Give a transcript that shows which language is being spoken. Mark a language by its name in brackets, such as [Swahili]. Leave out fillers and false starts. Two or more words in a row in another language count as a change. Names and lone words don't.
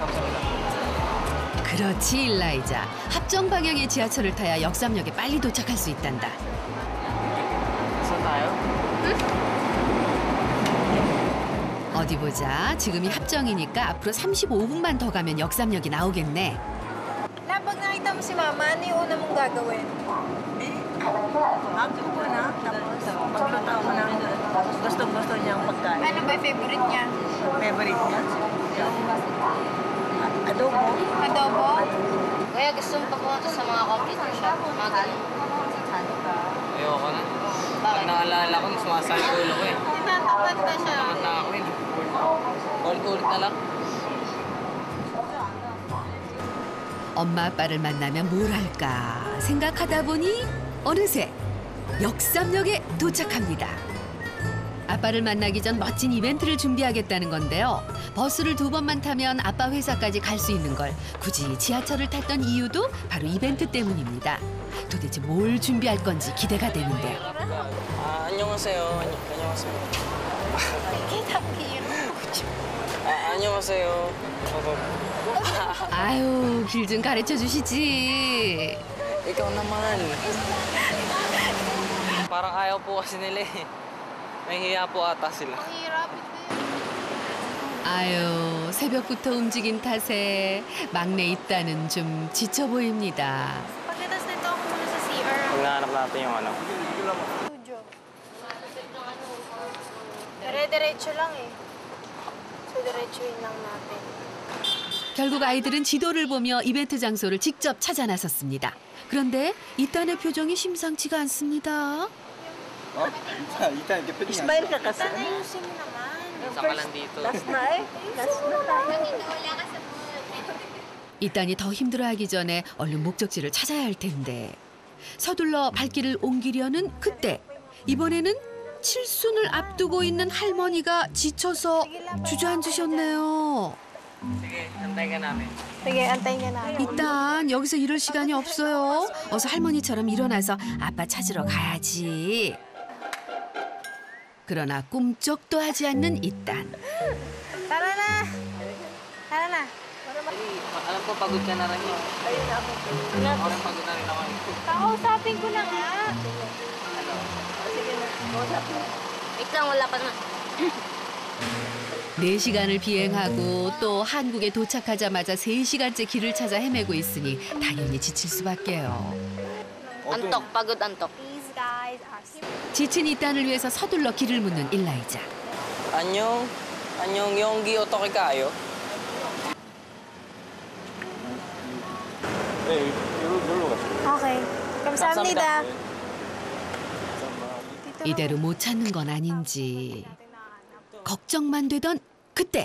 [Korean] 그렇지, 일라이자. 합정 방향의 지하철을 타야 역삼역에 빨리 도착할 수 있단다. [Filipino] tayo? [Korean] 어디 보자. 지금이 합정이니까 앞으로 35분만 더 가면 역삼역이 나오겠네. [Filipino] Na, pag nakita mo si Mama, ano yung una mong gagawin? Hug ko na, tapos magluto ko ng gusto niyang pagkain. Ano ba yung favorite niya? Favorite niya? Adobo. Adobo? Kaya gusto mo pumunta sa mga computer shop, mga ganun. Ayoko na. Pag naalala ko, sumasali ko ulo ko eh. Tinatakot na siya. Takot na ako eh. Ulit-ulit na lang. [Korean] 엄마 아빠를 만나면 뭘 할까 생각하다 보니 어느새 역삼역에 도착합니다. 아빠를 만나기 전 멋진 이벤트를 준비하겠다는 건데요. 버스를 2번만 타면 아빠 회사까지 갈 수 있는 걸 굳이 지하철을 탔던 이유도 바로 이벤트 때문입니다. 도대체 뭘 준비할 건지 기대가 되는데요. 안녕하세요. 안녕하세요. 안녕하세요. 아유, 길 좀 가르쳐 주시지. [Filipino] Ikaw naman. Parang ayaw po kasi nila eh. Nahihiya po ata sila. Ang hirap. [Korean] 아유, 새벽부터 움직인 탓에 막내 있다는 좀 지쳐 보입니다. [Filipino] Pagkatapos nito ako muna sa CR. Magnahanap natin yung ano. Studio. Dire-diretso lang eh. So, diretsuin lang natin. [Korean] 결국 아이들은 지도를 보며 이벤트 장소를 직접 찾아 나섰습니다. 그런데 이딴의 표정이 심상치가 않습니다. 일단 이렇게 표정이 [Filipino] Smile ka kasi. Sana ayusin mo naman. Saka lang dito. Last na eh. Last na tayo. [Korean] 이딴이 더 힘들어하기 전에 얼른 목적지를 찾아야 할 텐데 서둘러 발길을 옮기려는 그때 이번에는 칠순을 앞두고 있는 할머니가 지쳐서 주저앉으셨네요. [Filipino] Sige, antay ka namin. Sige, antayin niya namin. [Korean] 일단 여기서 이럴 시간이 없어요. 어서 할머니처럼 일어나서 아빠 찾으러 가야지. 그러나 꿈쩍도 하지 않는 이딴. [Filipino] Tara na! Tara na! Alam ko pagod ka na rin. Ako rin pagod na rin ako. Kakausapin ko na nga. Wait lang, wala pa na. [Korean] 4시간을 비행하고 또 한국에 도착하자마자 3시간째 길을 찾아 헤매고 있으니 당연히 지칠 수밖에요. [Filipino] Antok, pagod antok. [English] These guys are [Korean] 지친 이딴을 위해서 서둘러 길을 묻는 일라이자. 안녕, 여기 어떻게 가요? 네, 여기로 가세요. Okay. 감사합니다. 이대로 못 찾는 건 아닌지 걱정만 되던 그때